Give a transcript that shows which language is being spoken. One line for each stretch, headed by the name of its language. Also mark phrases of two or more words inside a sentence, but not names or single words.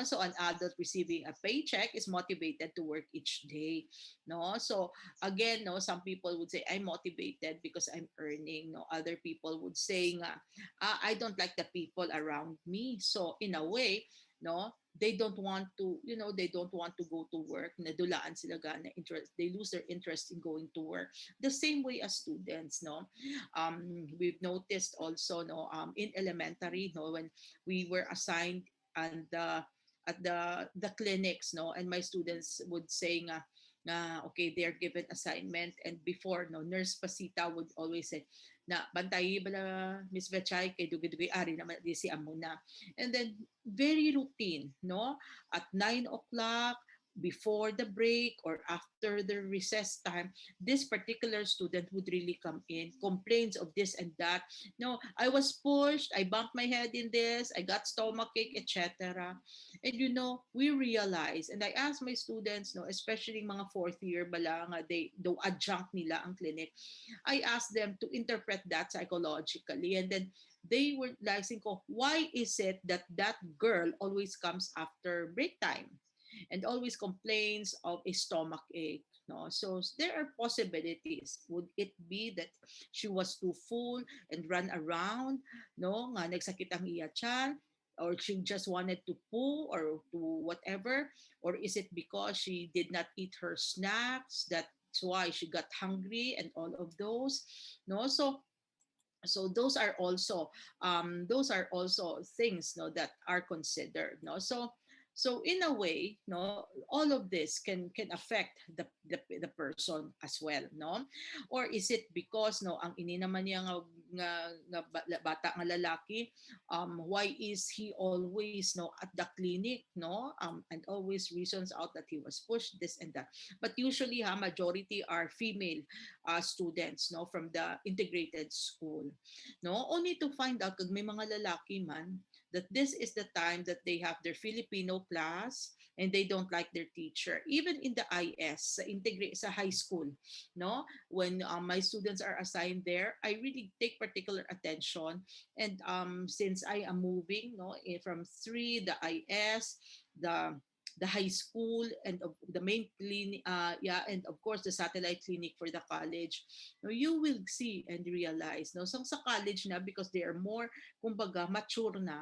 English: So an adult receiving a paycheck is motivated to work each day, no. So again, no, some people would say I'm motivated because I'm earning, no. Other people would say nga, I don't like the people around me, so in a way, no, they don't want to go to work,
Hiligaynon: nadulaan sila gana
English: interest, they lose their interest in going to work, the same way as students, no. We've noticed also, no, in elementary, no, when we were assigned and at the clinics, no, and my students would say nga okay, they are given assignment, and before, no, nurse Pasita would always say
Hiligaynon: na bantayi bala Miss Vechay kay dugi-dugi ari naman di si Amuna,
English: and then very routine, no, at 9 o'clock, before the break or after the recess time, this particular student would really come in, complains of this and that. No, I was pushed, I bumped my head in this, I got stomach ache, etc. And we realize, and I ask my students, no, especially mga fourth year
Hiligaynon: bala nga,
English: they do adjunct
Hiligaynon: nila ang
English: clinic, I asked them to interpret that psychologically, and then they were like, why is it that that girl always comes after break time and always complains of a stomach ache? No, so there are possibilities. Would it be that she was too full and run around?
Hiligaynon: No, nga nagsakit ang iya tiyan,
English: or she just wanted to poo or to whatever, or is it because she did not eat her snacks, that's why she got hungry and all of those, no. So those are also things, no, that are considered, no. So in a way, no, all of this can affect the person as well, no. Or is it because,
Hiligaynon: no, ang ini naman niya nga bata nga lalaki,
English: why is he always, no, at the clinic, no, and always reasons out that he was pushed, this and that. But usually, majority are female students, no, from the integrated school, no, only to find out
Hiligaynon: kag may mga lalaki man,
English: that this is the time that they have their Filipino class and they don't like their teacher. Even in the IS,
Hiligaynon: sa, sa high school, no?
English: When my students are assigned there, I really take particular attention. And since I am moving, no, from 3, the IS, the high school, and the main clinic, yeah, and of course the satellite clinic for the college, no, you will see and realize, no, so sa college na, because they are more,
Hiligaynon: kumbaga, mature na.